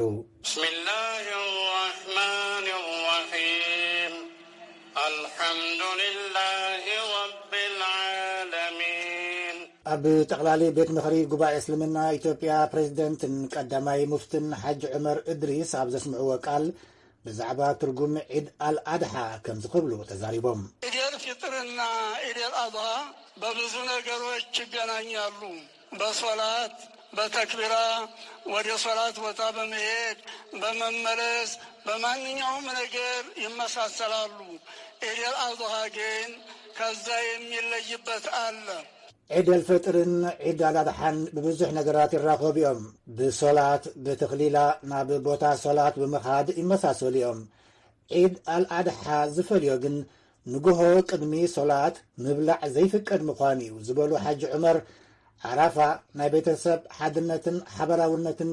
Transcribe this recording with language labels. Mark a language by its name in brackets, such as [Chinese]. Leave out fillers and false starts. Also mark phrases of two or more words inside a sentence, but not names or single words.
[Arabic] بسم الله الرحمن الرحيم الحمد لله رب العالمين [Tigrinya] ኣብ ጠቕላሊ ቤት ምኽሪ ጉባኤ እስልምና ኢትዮጵያ ፕሬዚደንትን ቀዳማይ ሙፍትን ሓጅ ዑመር እድሪስ ኣብ ዘስምዕዎ ቃል ብዛዕባ ትርጉም ዒድ አልአድሓ ከም ዝኽብሉ ተዛሪቦም [Amharic] ኢደል ፊጥርና ኢደል አድሃ በብዙ ነገሮች ይገናኛሉ በሶላት በተክቢራ ወደ ሶላት ቦታ በመሄድ በመመለስ በማንኛውም ነገር ይመሳሰላሉ ኢደል አድሃ ግን ከዛ የሚለይበት አለ [Tigrinya] ዒድ አልፈጥርን ዒድ አልአድሓን ብብዙሕ ነገራት ይራኸቡ እዮም ብሶላት ብተኽሊላ ናብ ቦታ ሶላት ብምኻድ ይመሳሰሉ እዮም ዒድ አልአድሓ ዝፈልዮ ግን ንግሆ ቅድሚ ሶላት ምብላዕ ዘይፍቀድ ምዃኑ እዩ ዝበሉ ሓጂ ዑመር ዓራፋ ናይ ቤተሰብ ሓድነትን ሓበራውነትን